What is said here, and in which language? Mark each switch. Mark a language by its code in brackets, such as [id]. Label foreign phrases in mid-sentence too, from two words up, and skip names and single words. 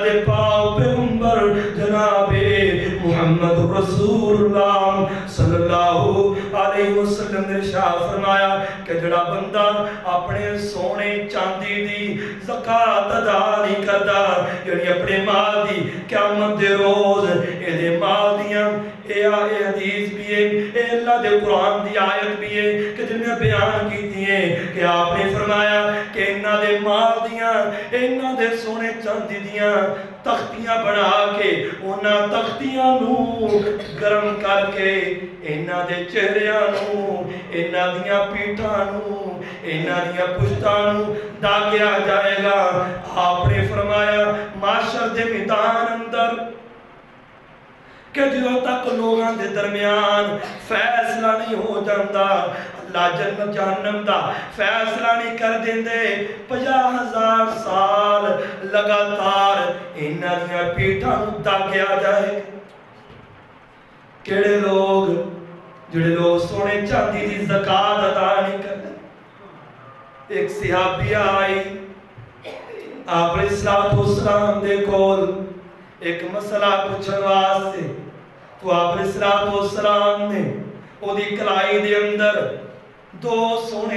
[pa] دے پاک پیغمبر جناب محمد رسول اللہ [ar] صلی اللہ علیہ وسلم [pa] نے ارشاد فرمایا کہ جڑا بندہ اپنے سونے چاندی دی زکاة ادا نہیں کردا یعنی اپنے مال دی قیامت دے روز اے دے مال دیاں اے حدیث بھی ہے اے اللہ دے قرآن دی آیت بھی ہے کہ جن میں بیان کی دیئے کہ آپ نے فرمایا کہ انہاں دے مال دیاں انہاں دے سونے چاندی دیاں تختیاں بنا کے انہاں تختیاں نو گرم کر کے انہاں دے چہریاں نو انہاں دیاں پیٹھاں نو انہاں دیاں پشتاں نو داغیا جائے گا آپ نے فرمایا معاشر دے میدان اندر کہ جو تک لوگاں دے درمیان فیصلہ نہیں ہو جاندہ اللہ جنت جہنم دا فیصلہ نہیں کر دیندے 50,000 سال لگاتار انہاں دیاں پیٹھاں نو داغیا جائے کیڑے لوگ جڑے لوگ سونے چاندی دی زکاة ادا نہیں کرتے ایک صحابی آئی آپ [ar] علیہ السلام [pa] دے کول ایک مسئلہ پوچھن واسطے تو آپ [ar] علیہ السلام [pa] نے او دی کلائی دے اندر 2 سونے